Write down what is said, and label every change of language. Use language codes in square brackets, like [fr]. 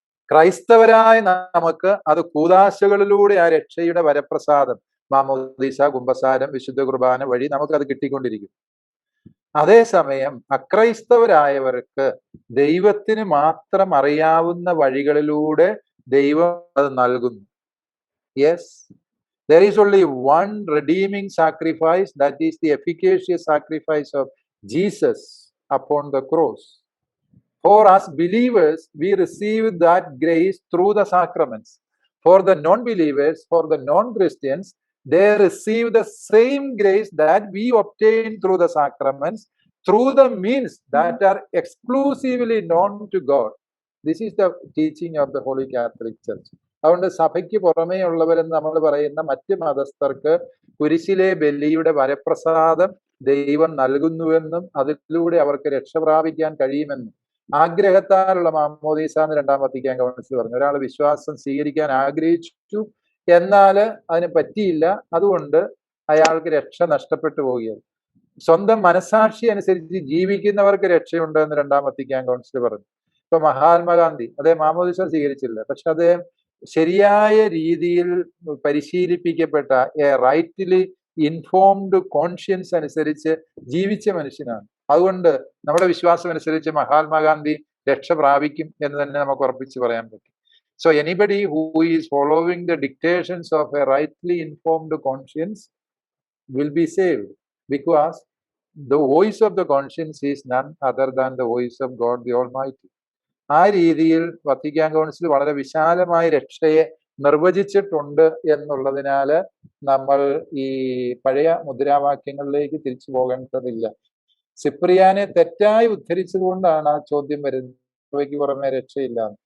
[ml] ക്രൈസ്തവരായ നമുക്ക് അത് കൂദാശകളിലൂടെ ആ രക്ഷയുടെ വരപ്രസാദം, മാമോദീസ, കുമ്പസാരം, വിശുദ്ധ കുർബാന വഴി നമുക്കത് കിട്ടിക്കൊണ്ടിരിക്കും. അതേസമയം അക്രൈസ്തവരായവർക്ക് ദൈവത്തിന് മാത്രം അറിയാവുന്ന വഴികളിലൂടെ ദൈവം അത് നൽകുന്നു. [en] Yes, there is only one redeeming sacrifice, that is the efficacious sacrifice of Jesus upon the cross. For us believers, we receive that grace through the sacraments. For the non-believers, for the non-Christians, they receive the same grace that we obtain through the sacraments, through the means that are exclusively known to God. This is the teaching of the Holy Catholic Church. [ml] അതുകൊണ്ട് സഭയ്ക്ക് പുറമേ ഉള്ളവരെന്ന് നമ്മൾ പറയുന്ന മറ്റ് മതസ്ഥർക്ക് കുരിശിലെ ബലിയുടെ വരപ്രസാദം ദൈവം നൽകുന്നുവെന്നും അതിലൂടെ അവർക്ക് രക്ഷ പ്രാപിക്കാൻ കഴിയുമെന്നും ആഗ്രഹത്താലുള്ള മാമോദീസ എന്ന് രണ്ടാം വത്തിക്കാൻ കൗൺസിൽ പറഞ്ഞു. ഒരാൾ വിശ്വാസം സ്വീകരിക്കാൻ ആഗ്രഹിച്ചു, എന്നാൽ അതിന് പറ്റിയില്ല, അതുകൊണ്ട് അയാൾക്ക് രക്ഷ നഷ്ടപ്പെട്ടു പോവുകയാണ്. സ്വന്തം മനസാക്ഷി അനുസരിച്ച് ജീവിക്കുന്നവർക്ക് രക്ഷയുണ്ട് എന്ന് രണ്ടാം വത്തിക്കാൻ കൗൺസിൽ പറഞ്ഞു. ഇപ്പൊ മഹാത്മാഗാന്ധി അദ്ദേഹം മാമോദീസ സ്വീകരിച്ചില്ല, പക്ഷെ അദ്ദേഹം ശരിയായ രീതിയിൽ പരിശീലിപ്പിക്കപ്പെട്ട [en] rightly informed conscience [ml] അനുസരിച്ച് ജീവിച്ച മനുഷ്യനാണ്. അതുകൊണ്ട് നമ്മുടെ വിശ്വാസം അനുസരിച്ച് മഹാത്മാഗാന്ധി രക്ഷ പ്രാപിക്കും എന്ന് തന്നെ നമുക്ക് ഉറപ്പിച്ച് പറയാൻ പറ്റും. [en] So anybody who is following the dictations of a rightly informed conscience will be saved, because the voice of the conscience is none other than the voice of God the Almighty. [ml] ആ രീതിയിൽ Vatican council വളരെ വിശാലമായ രക്ഷയെ നിർവചിച്ചിട്ടുണ്ട് എന്നുള്ളതിനാൽ നമ്മൾ ഈ പഴയ മുദ്രാവാക്യങ്ങളിലേക്ക് തിരിച്ചു പോകേണ്ടതില്ല. സിപ്രിയാനെ തെറ്റായി ഉദ്ധരിച്ചുകൊണ്ടാണ് ആ ചോദ്യം വരുന്നത്, സഭയ്ക്ക് പുറമെ രക്ഷയില്ല.